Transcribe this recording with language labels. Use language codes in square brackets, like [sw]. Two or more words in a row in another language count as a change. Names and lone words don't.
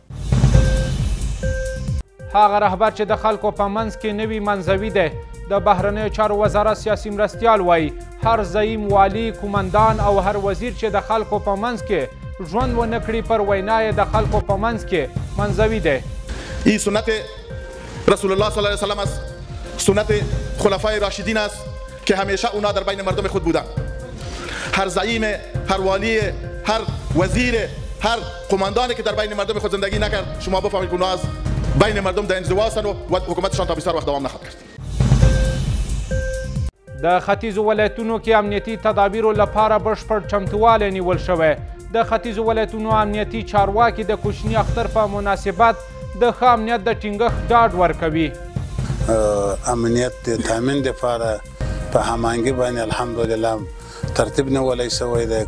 [ps] هغه رهبر چې د خلکو په منځ کې نوي منځوي دی. د بهرنیو چارو وزارت سیاسي مرستیال وایي هر زعیم والي کومندان او هر وزیر چې د خلکو په منځ کې ژوند ونه کړي پر وینا یې د خلکو په منځ کې منځوي دی. [fa] این سنت رسول الله [ar] صلی الله علیه وسلم [fa] است، سنت خلفای راشدین است که همیشه اونا در بین مردم خود بودن. هر زعیم، هر والی، هر وزیر، هر قماندانی که در بین مردم خود زندگی نکرد شما بفهمید که اونا از بین مردم در انزوا هستند و حکومتشان تا بسیار وقت دوام نخواهد کرد. [ps] د ختیځو ولایتونو کې امنیتي تدابیرو لپاره بشپړ چمتووالی نیول شوی. د ختیځو ولایتونو امنیتي چارواکي د کوچني اختر په مناسبت د ښه امنیت د ټینګښت ډاډ ورکوي. امنیت د تامین دپاره په هماهنګي باندې الحمدلله ترتیب نیولی شوی دی.